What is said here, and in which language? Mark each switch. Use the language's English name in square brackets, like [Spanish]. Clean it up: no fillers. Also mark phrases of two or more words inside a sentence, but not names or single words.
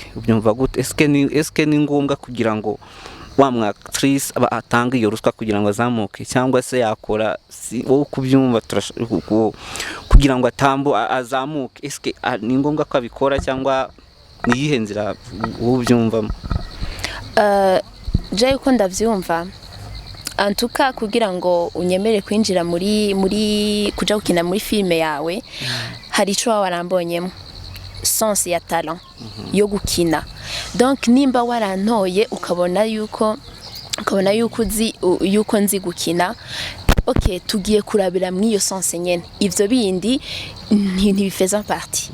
[Kinyarwanda] Eske ni ngombwa kugira ngo wa mwactrice atanga iyo ruswa kugira ngo azamuke, cyangwa se yakora wowe kubyumva kugira ngo azamuke? Eske ni ngombwa ko abikora cyangwa ni yihe nzira wowe ubyumvamo? [Rundi] Je uko ndavyumva, antuka kugira ngo unyemere kwinjira muri kuja gukina muri filme yawe, hari ico warambonyemo sens ya talent yo gukina. Donc nimba warantoye ukabona yuko uzi yuko nzi gukina, okay, tugiye kurabira mwiyo sens nyene, ivyo bindi ntibifeza parti.